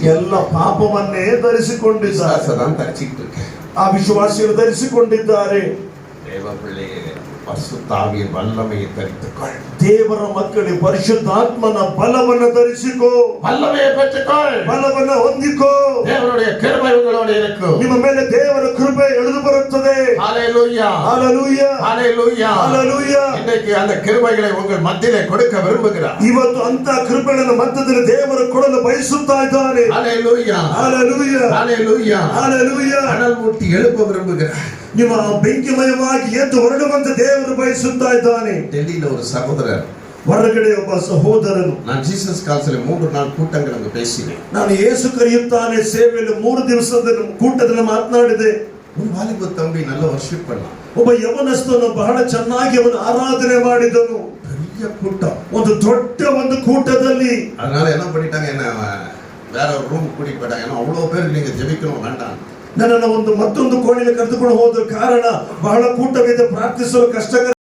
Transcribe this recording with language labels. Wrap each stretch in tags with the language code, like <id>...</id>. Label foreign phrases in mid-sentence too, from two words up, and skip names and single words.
<kn>ಎಲ್ಲ ಪಾಪವನ್ನೇ ಧರಿಸಿಕೊಂಡಿದ್ದಾರೆ.</kn> <ta>தான் தரிச்சுக்கிட்டு இருக்கு.</ta> <kn>ಆ ವಿಶ್ವಾಸಿಗಳು ಧರಿಸಿಕೊಂಡಿದ್ದಾರೆ.</kn> <ta>தேவ பிள்ளையே பரிசுத்தாவியின் வல்லமையை தரித்துக்கொள்.</ta> <kn>ದೇವರ ಮಕ್ಕಳಿಗೆ ಪರಿಶುದ್ಧಾತ್ಮನ ಬಲವನ್ನ ಧರಿಸಿಕೋ.</kn> <ta>வல்லமையை பெற்றுக்கொள்.</ta> <kn>ಬಲವನ್ನ ಹೊಂದಿಕೋ.</kn> <ta>தேவனுடைய கிருபை உங்களோடு இருக்கும்.</ta> <kn>ನಿಮ್ಮ ಮೇಲೆ ದೇವರ ಕೃಪೆ ಇಳಿದು ಬರುತ್ತದೆ.</kn> <ta>ஹalleluya, ஹalleluya, ஹalleluya, ஹalleluya. இன்னைக்கு அந்த கிருபைகளை உங்கள் மத்தியிலே கொடுக்க விரும்புகிறார்.</ta> <kn>ಇವತ್ತು ಅಂತ ಕೃಪೆಗಳನ್ನು ಮಧ್ಯದಲ್ಲಿ ದೇವರು ಕೊಡಲು ಬಯಸುತ್ತಾ ಇದ್ದಾನೆ.</kn> <ta>ஹalleluya, ஹalleluya, ஹalleluya, ஹalleluya. அனல் மூட்டி எழுப்ப விரும்புகிறார்.</ta> <kn>ನಿಮ್ಮ ಬೆಂಕಿಮಯವಾಗಿ ಎದ್ದು ಹೊರಡುವಂತ ದೇವರು ಬಯಸುತ್ತಾ ಇದ್ದಾನೆ.</kn> <ta>டெல்லியில ஒரு சகோதரர்,</ta> <kn>ಹೊರಗಡೆ ಒಬ್ಬ ಸಹೋದರನು,</kn> <ta>நான் ஜீசஸ் கால்ஸ்ல 3 நாள் கூட்டங்கள் அங்க பேசினேன்.</ta> <kn>ನಾನು ಯೇಸು ಕರೆಯುತ್ತಾನೆ ಸೇವೆಯಲ್ಲಿ 3 ದಿವಸದ ಕೂಟದಲ್ಲಿ ಮಾತನಾಡಿದೆ.</kn> <ta>ஒரு வாலிப தம்பி நல்ல வர்ஷிப் பண்ணான்.</ta> <kn>ಒಬ್ಬ ಯವನಸ್ಥನು ಬಹಳ ಚೆನ್ನಾಗಿ ಅವನು ಆರಾಧನೆ ಮಾಡಿದನು.</kn> <ta>பெரிய கூட்டம்,</ta> <kn>ಒಂದು ದೊಡ್ಡ ಒಂದು ಕೂಟದಲ್ಲಿ.</kn> <ta>அதனால என்ன பண்ணிட்டாங்க, என்ன வேற ஒரு ரூம் கூட்டிட்டு போயிட்டாங்க. ஏன்னா அவ்வளவு பேர் நீங்க ஜெபிக்கணும் வேண்டாம்.</ta> <kn>ನನ್ನನ್ನು ಮತ್ತೊಂದು ಕೋಣೆಗೆ ಕರೆದುಕೊಂಡು ಹೋದ ಕಾರಣ ಬಹಳ ಕೂಟವಿದೆ, ಪ್ರಾರ್ಥಿಸಲು ಕಷ್ಟಕರ</kn>